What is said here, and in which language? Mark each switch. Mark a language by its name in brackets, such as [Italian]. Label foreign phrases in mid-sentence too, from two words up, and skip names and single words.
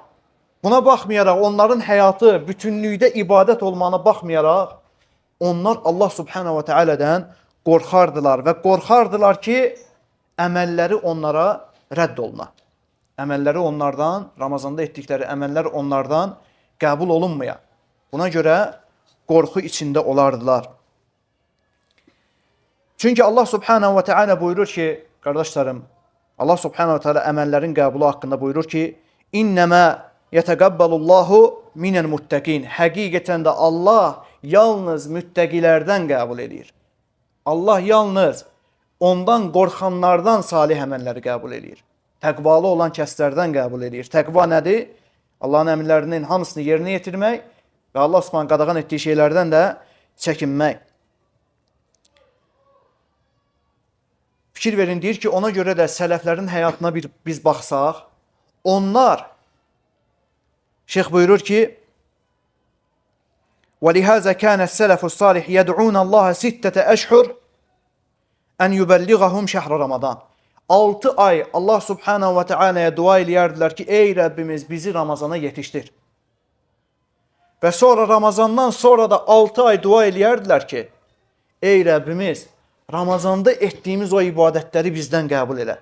[Azerbaijani] Buna baxmayaraq, onların həyatı bütünlükdə ibadət olmağına baxmayaraq, onlar Allah [Arabic] سبحانه وتعالى [Azerbaijani] qorxardılar və qorxardılar ki, əməlləri onlara rədd oluna. Əməlləri onlardan, Ramazanda etdikləri əməllər onlardan qəbul olunmaya. Buna görə qorxu içində olardılar. Çünki Allah [Arabic] سبحانه وتعالى [Azerbaijani] buyurur ki, qardaşlarım, Allah [Arabic] سبحانه وتعالى [Azerbaijani] əməllərin qəbulu haqqında buyurur ki, [Arabic] إنما يتقبل الله من المتقين. [Azerbaijani] Həqiqətən də Allah yalnız müttəqilərdən qəbul edir. Allah yalnız ondan qorxanlardan salih əməlləri qəbul edir. Təqvalı olan kəslərdən qəbul edir. Təqva nədir? Allahın əmrlərinin hamısını yerinə yetirmək və Allah subhanahu qadağan etdiyi şeylərdən də çəkinmək. Fikir verin, deyir ki, ona görə də sələflərin həyatına biz baxsaq, onlar, şeyx buyurur ki, [Arabic] وَلِهَذَا كَانَ السَّلَفُ الصَّالِحِ يَدْعُونَ اللّٰهَ سِتَّةَ أَشْهُرْ أَنْ يُبَلِّغَهُمْ شَهْرَ Ramazan. [Azerbaijani] 6 ay Allah [Arabic] سبحانه وتعالى [Azerbaijani] dua eləyərdilər ki, ey Rəbbimiz bizi Ramazana yetişdir. Və sonra Ramazandan sonra da 6 ay dua eləyərdilər ki, ey Rəbbimiz Ramazanda etdiyimiz o ibadətləri bizdən qəbul elə.